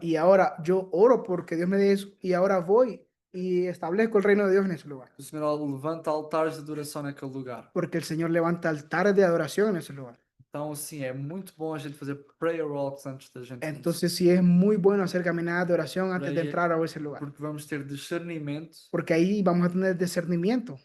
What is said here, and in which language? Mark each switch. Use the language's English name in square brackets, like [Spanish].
[Spanish] y ahora yo oro porque Dios me dé eso y ahora voy y establezco el reino de Dios en ese lugar. [Portuguese] Que o Senhor levanta altares de adoração naquele lugar. [Spanish] Porque el Señor levanta altares de adoración en ese lugar. [Portuguese] Então, sim, é muito bom a gente fazer prayer walks antes da gente começar, [Spanish] Entonces sí es muy bueno hacer caminadas de oración antes de ahí- entrar a ese lugar. [Portuguese] porque vamos ter discernimento [Spanish] Porque ahí vamos a tener discernimiento